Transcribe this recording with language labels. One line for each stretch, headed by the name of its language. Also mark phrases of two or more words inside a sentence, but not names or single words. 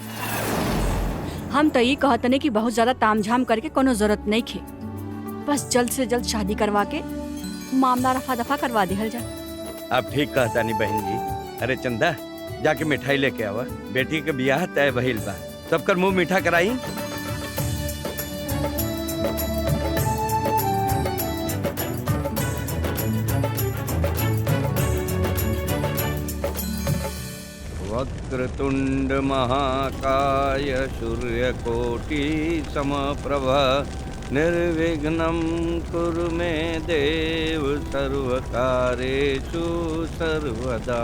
Bhojpuri: हम तो ये कहतने कि बहुत ज्यादा तामझाम करके कोनो जरूरत नहीं खे, बस जल्द से जल्द शादी करवा के मामला रफा दफा करवा दिहल जा। आप ठीक कहता नहीं बहन जी। अरे चंदा, जाके मिठाई लेके आवा, बेटी के बियाह तय भइल बा, सबकर मुंह मीठा कराई।
Sanskrit: वक्रतुंड महाकाय सूर्यकोटि समप्रभा निर्विघ्नं कुरु मे देव सर्वकारेषु सर्वदा।